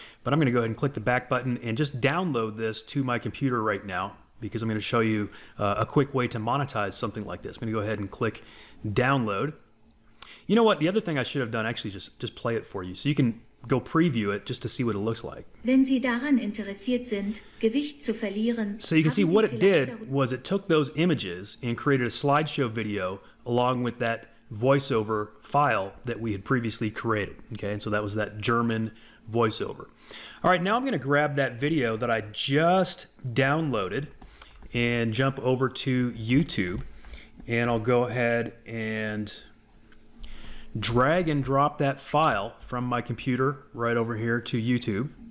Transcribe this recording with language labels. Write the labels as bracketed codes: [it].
[en] But I'm going to go ahead and click the back button and just download this to my computer right now, because I'm going to show you a quick way to monetize something like this. I'm going to go ahead and click download. You know what? The other thing I should have done, actually just play it for you. So you can go preview it just to see what it looks like. [de] Wenn Sie daran interessiert sind, Gewicht zu verlieren, [en] So you can see [de] haben Sie [en] what it [de] vielleicht [en] did was it took those images and created a slideshow video along with that voiceover file that we had previously created. Okay, and so that was that German voiceover. All right, now I'm going to grab that video that I just downloaded and jump over to YouTube, and I'll go ahead and drag and drop that file from my computer right over here to YouTube.